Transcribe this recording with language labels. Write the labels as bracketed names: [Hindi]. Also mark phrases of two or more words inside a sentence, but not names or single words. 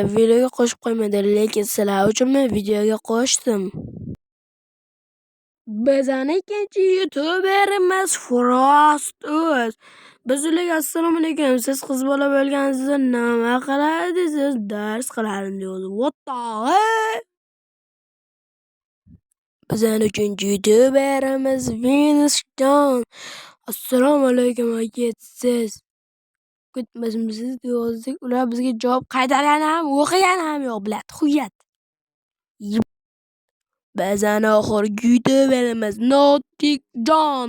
[Uzbek] Videoga qo'shib qo'ymadi, lekin sizlar uchun men videoga qo'shdim. Bizning ikkinchi youtuberimiz Frost.uz. Biz ularga assalomu alaykum. Siz qiz bola bo'lganingizda nima qilardingiz? Dars qilardim deydi. [English] What the hell? [Uzbek] Bizning uchinchi youtuberimiz Venusjon. Assalomu alaykum aka, siz ketmasmisiz deyozdik. Ular bizga javob qaytargan ham, o'qigan ham yo'q, biladi. Xuyat. Bizning oxirgi youtuberimiz Notikjon.